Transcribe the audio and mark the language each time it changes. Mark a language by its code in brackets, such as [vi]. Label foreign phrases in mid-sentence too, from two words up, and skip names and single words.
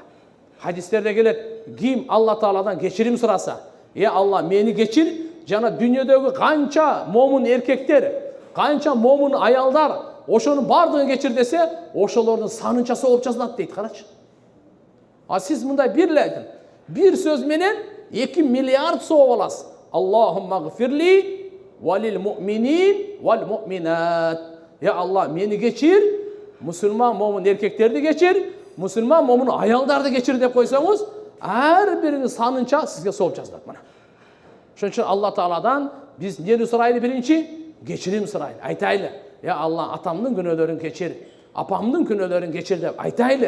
[ky] Хадистерде келет, ким Алла Тааладан кечирим сураса, Алла, мени кечир, жана дүйнөдөгү канча момун эркектер, канча момун аялдар, ошонун бардыгын кечир десе, ошолордун санынча сооп жазылат дейт, карачы. Сиз мындай бир сөз менен 2 миллиард сооп аласыз. [ar] اللهم اغفر لي وللمؤمنين والمؤمنات. [ky] Я Алла, мени кечир, мусулман момун эркектерди кечир, мусулман момун аялдарды кечир деп койсоңуз, ар биринин санынча сизге сооп жазылат мына. Ошон үчүн Алла Тааладан биз эмнени сурайлы биринчи? Кечирим сурайлы. Айтайлы, я Алла, атамдын күнөөлөрүн кечир, апамдын күнөөлөрүн кечир деп айтайлы.